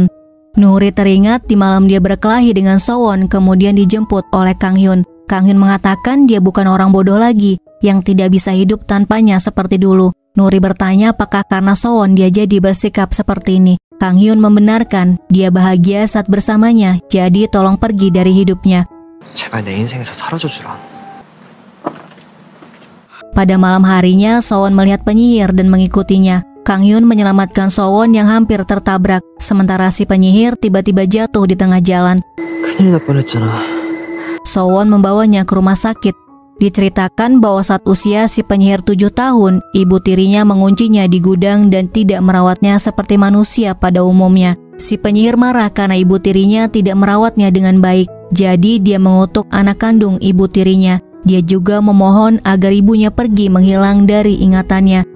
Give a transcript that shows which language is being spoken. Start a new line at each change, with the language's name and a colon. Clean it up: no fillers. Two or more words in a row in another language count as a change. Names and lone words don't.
Indonesian: Nuri teringat di malam dia berkelahi dengan Sowon kemudian dijemput oleh Kang Hyun. Kang Hyun mengatakan dia bukan orang bodoh lagi yang tidak bisa hidup tanpanya seperti dulu. Nuri bertanya apakah karena Sowon dia jadi bersikap seperti ini. Kang Hyun membenarkan dia bahagia saat bersamanya, jadi tolong pergi dari hidupnya.
Korean: 제발 내 인생에서 사라져 주라.
Indonesian: Pada malam harinya, Sowon melihat penyihir dan mengikutinya. Kang Hyun menyelamatkan Sowon yang hampir tertabrak, sementara si penyihir tiba-tiba jatuh di tengah jalan.
Korean: 큰일 날 뻔했잖아.
Indonesian: Sowon membawanya ke rumah sakit. Diceritakan bahwa saat usia si penyihir 7 tahun, ibu tirinya menguncinya di gudang dan tidak merawatnya seperti manusia pada umumnya. Si penyihir marah karena ibu tirinya tidak merawatnya dengan baik. Jadi dia mengutuk anak kandung ibu tirinya. Dia juga memohon agar ibunya pergi menghilang dari ingatannya.